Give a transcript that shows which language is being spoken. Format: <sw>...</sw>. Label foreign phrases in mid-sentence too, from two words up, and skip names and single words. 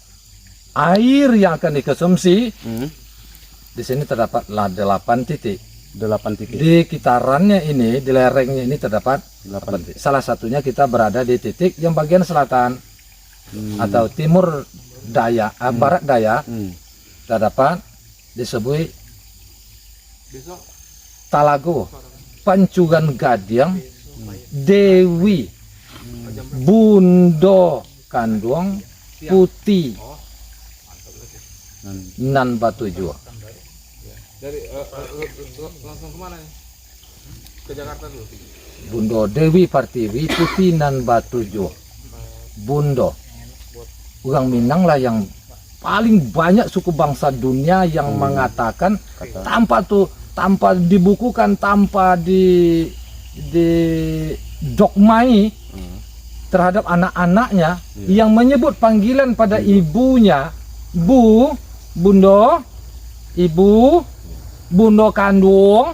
<id>Air yang akan dikonsumsi di sini terdapat 8 titik. 8 titik. Di kitarannya ini, di lerengnya ini terdapat 8 titik. salah satunya kita berada di titik yang bagian selatan atau timur daya, barat daya. Terdapat disebut Talago, Pancugan Gadiang, Dewi, Bundo Kanduang, Putih, Nan Batu Jua. Langsung kemana nih? Ke Jakarta dulu. Bundo Dewi Partiwi, Putih Nan Batu Jua. Bundo. Orang Minang lah yang paling banyak suku bangsa dunia yang mengatakan tanpa dibukukan, tanpa didogmai terhadap anak-anaknya yang menyebut panggilan pada ibunya Bundo, Ibu, Bundo kandung.</id>